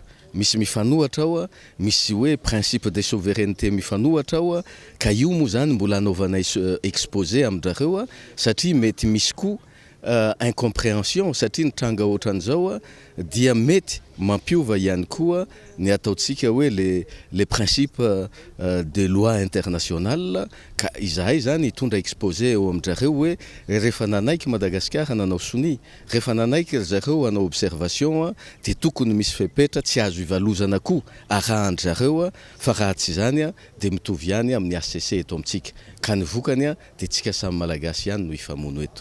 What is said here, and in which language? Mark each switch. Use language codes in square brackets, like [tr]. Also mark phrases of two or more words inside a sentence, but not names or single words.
[mg] Misy mifanohatra ao, misy hoe [fr] principe de souveraineté [mg] mifanohatra ao, ka io moa zany mbola anaovana exposé amin'jareo satria mety misy koa incompréhension satria ny tranga ohatran'izao dia mety mampiova ihany koa ny ataotsika hoe [fr] les principes de loi internationale [mg] ka izahay zany hitondra exposé eo amin'jareo hoe rehefa nanaiky Madagasikara nanao soni, rehefa nanaiky zareo hanao observation dia tokony misy fepetra tsy azo ivalozana koa arahan-jareo fa raha tsy zany dia mitovy ihany amin'ny ACC eto amintsika ka ny vokany dia tsika samy malagasy ihany no ifamono eto.